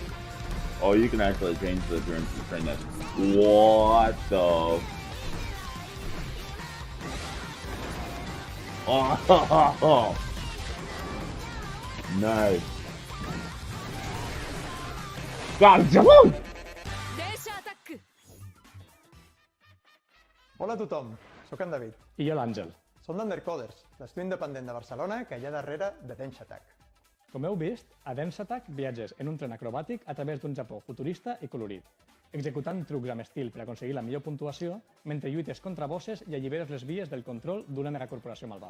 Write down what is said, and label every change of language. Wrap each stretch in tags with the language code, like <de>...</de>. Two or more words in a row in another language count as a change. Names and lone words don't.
<en>Oh, you can actually change the train that. What the? Oh, nice. God, come</en> <ca>Hola a tothom, sóc en David. I jo l'Àngel. Som d'Undercoders, l'estudi independent de Barcelona que hi ha darrere de Densha Attack. Com heu vist, a Dance Attack viatges en un tren acrobàtic a través d'un Japó futurista i colorit, executant trucs amb estil per aconseguir la millor puntuació mentre lluites contra bosses i alliberes les vies del control d'una megacorporació malvada.</ca>